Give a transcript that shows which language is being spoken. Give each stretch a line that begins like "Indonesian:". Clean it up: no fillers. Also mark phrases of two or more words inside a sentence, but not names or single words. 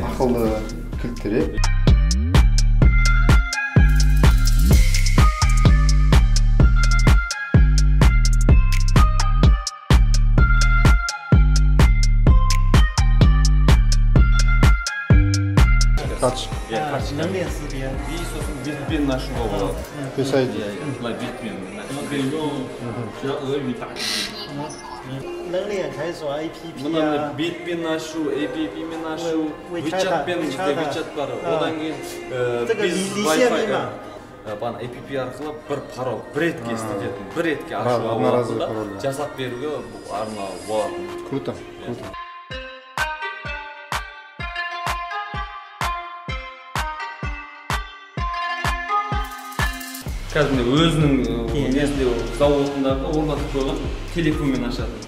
Kazakh: Ақылды кілттер. Карточка. Карточка. И сосын бетпен ашуға болады.
English: Face ID.
Kazakh: Былай бетпен.
Chinese: 能链开锁 APP
Kazakh: Мына бетпен ашу, APP-мен ашу, WeChat бар. Одан кейін Wi-Fi бана APP арқылы бір пароль, бір ретке істететін, бір ретке ашуға болады, жасап беруге арналып болады. Круто. Қазір өзінің несінде заводындағы орнатып қойған телефонмен ашады.